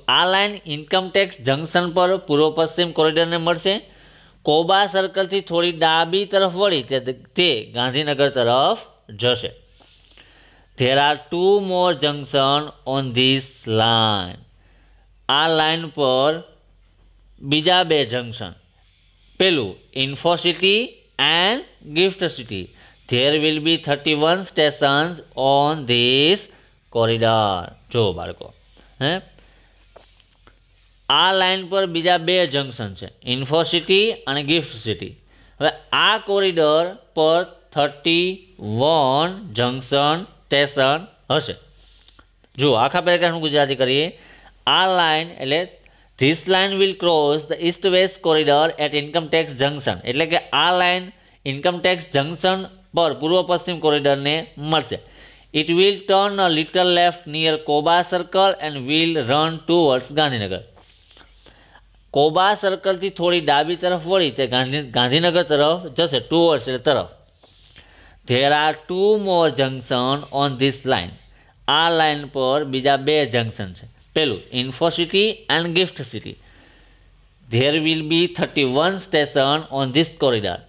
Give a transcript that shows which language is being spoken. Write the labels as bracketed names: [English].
[Gujarati] આ line income tax junction પર પૂર્વ પશ્ચિમ કોરિડોરને મળશે. કોબા સર્કલથી થોડી ડાબી તરફ વળી તે ગાંધીનગર તરફ જશે. [English] There are 2 more junction on this line. [Gujarati] આ લાઈન પર બીજા 2 જંકશન. પેલું Infocity and gift city. [English] There will be 31 stations on this corridor. [Gujarati] જો બાળકો, આ લાઈન પર બીજા 2 જંકશન છે, ઇન્ફોસિટી અને ગિફ્ટ સિટી. હવે આ કોરિડોર પર 31 જંકશન સ્ટેશન હશે. જો આખા પેરેગ્રાફનું ગુજરાતી કરીએ. આ લાઈન એટલે [English] This line will cross the east west corridor at income tax junction. [Gujarati] એટલે કે આ લાઈન ઇન્કમ ટેક્સ જંકશન પર પૂર્વ પશ્ચિમ કોરિડોરને મળશે. [English] It will turn a little left near Koba circle and will run towards Gandhinagar. [Gujarati] Koba સર્કલથી થોડી ડાબી તરફ વળી તે ગાંધીનગર તરફ જશે. ટુવર્ડ્સ એટલે તરફ. [English] There are 2 more junction on this line. [Gujarati] આ લાઈન પર બીજા 2 જંકશન છે. પેલું Infocity and gift city. [English] There will be 31 station on this corridor.